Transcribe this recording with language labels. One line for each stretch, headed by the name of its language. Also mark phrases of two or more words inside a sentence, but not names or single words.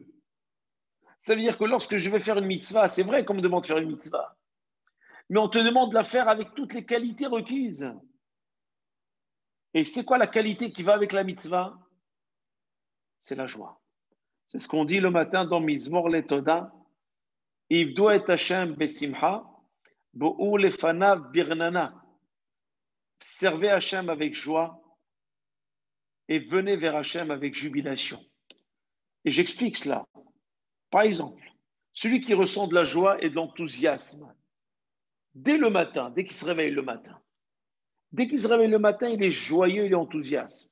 French: Ça veut dire que lorsque je vais faire une mitzvah, c'est vrai qu'on me demande de faire une mitzvah, mais on te demande de la faire avec toutes les qualités requises. Et c'est quoi la qualité qui va avec la mitzvah? C'est la joie. C'est ce qu'on dit le matin dans Mizmor Letoda.
Hebrew: עבדו את השם בשמחה באו לפניו ברננה.
French: Servez Hashem avec joie et venez vers Hashem avec jubilation. Et j'explique cela. Par exemple, celui qui ressent de la joie et de l'enthousiasme, dès le matin, dès qu'il se réveille le matin, il est joyeux, il est enthousiaste.